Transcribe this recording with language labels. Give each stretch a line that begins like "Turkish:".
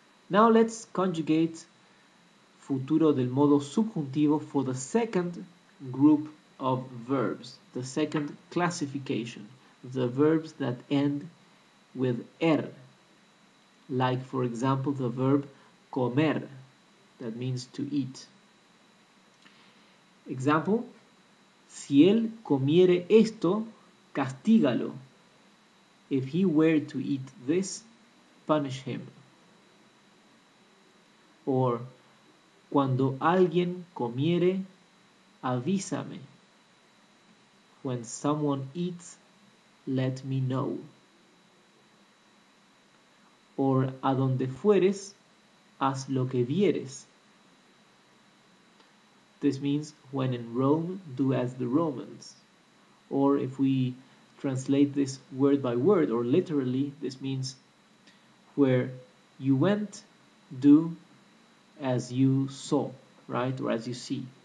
English: Now let's conjugate futuro del modo subjuntivo for the second group of verbs, the second classification, the verbs that end with er, like for example the verb comer, that means to eat.
Spanish: Example, si él comiere esto, castígalo.
English: If he were to eat this, punish him.
Spanish: Or, cuando alguien comiere, avísame.
English: When someone eats, let me know.
Spanish: Or, a donde fueres, haz lo que vieres.
English: This means, when in Rome, do as the Romans. Or if we translate this word by word or literally, this means, where you went, do as you saw, right? Or as you see.